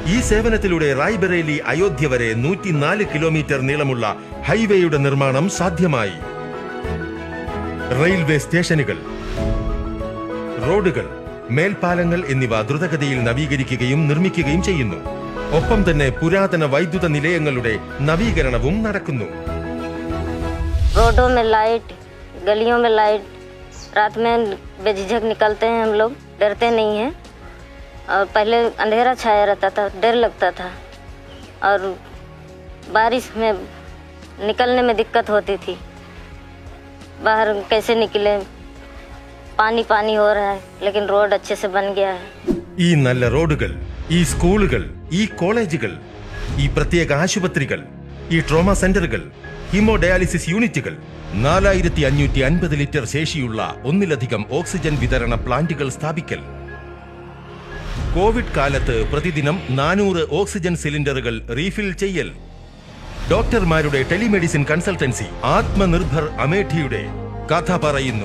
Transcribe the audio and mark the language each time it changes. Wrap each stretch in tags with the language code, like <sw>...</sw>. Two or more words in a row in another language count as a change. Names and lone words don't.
<ml>ഈ സേവനത്തിലൂടെ റായ്ബറേലി അയോധ്യ വരെ 104 കിലോമീറ്റർ നീളമുള്ള ഹൈവേയുടെ നിർമ്മാണം സാധ്യമായി. റെയിൽവേ സ്റ്റേഷനുകൾ, റോഡുകൾ, മേൽപ്പാലങ്ങൾ എന്നിവ ദ്രുതഗതിയിൽ നവീകരിക്കുകയും നിർമ്മിക്കുകയും ചെയ്യുന്നു. ഒപ്പം തന്നെ പുരാതന വൈദ്യുത നിലയങ്ങളുടെ നവീകരണവും നടക്കുന്നു.</ml> <hi>रोडों में लाइट, गलियों में लाइट, रात में बेझिझक निकलते हैं हम लोग, डरते नहीं हैं। और पहले अंधेरा छाया रहता था, डर लगता था, और बारिश में निकलने में दिक्कत होती थी, बाहर कैसे निकले, पानी पानी हो रहा है, लेकिन रोड अच्छे से बन गया है.</hi> <ml>ഈ നല്ല റോഡുകൾ, ഈ സ്കൂളുകൾ, ഈ കോളേജുകൾ, ഈ പ്രത്യേക ആശുപത്രികൾ, ഈ ട്രോമ സെന്ററുകൾ, ഹീമോഡയാലിസിസ് യൂണിറ്റുകൾ, 4550 ലിറ്റർ ശേഷിയുള്ള ഒന്നിലധികം ഓക്സിജൻ വിതരണ പ്ലാന്റുകൾ സ്ഥാപിക്കൽ, കോവിഡ് കാലത്ത് പ്രതിദിനം 400 ഓക്സിജൻ സിലിണ്ടറുകൾ റീഫിൽ ചെയ്യൽ, ഡോക്ടർമാരുടെ</ml> <en>telemedicine consultancy,</en> <ml>ആത്മനിർഭർ അമേഠിയുടെ കഥ പറയുന്നു.</ml>